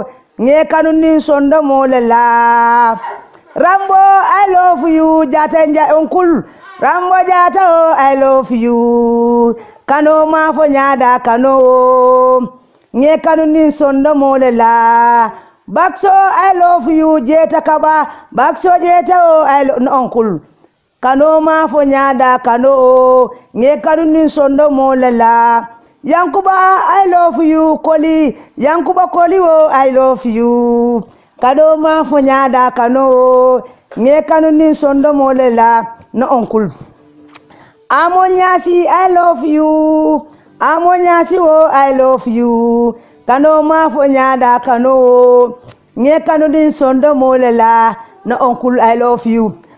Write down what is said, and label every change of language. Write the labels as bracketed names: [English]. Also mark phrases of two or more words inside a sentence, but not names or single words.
[Mandingo] nye kanu ni sondo molala Rambo [English] I love you [Mandingo] jatanjay onkul Rambo jata [English] oh I love you [Mandingo] kano ma fo nyada kano nye kanu ni sondo molala Bakso [English] I love you [Mandingo] jeta kaba bakso jeta [English] oh I love no uncle [Mandingo] kano ma fo nyada kano nye kanu ni sondo molala Yankuba [English] I love you [Mandingo] koli Yankuba koli [English] oh I love you [Mandingo] kano ma fo nyada kano nye kanu ni sondo molala [English] no uncle [Mandingo] Amonyasi [English] I love you [Mandingo] Amonyasi [English] oh I love you [Mandingo] kano ma fo nyada kano nye kanu din sondo molela na uncle [English] I love you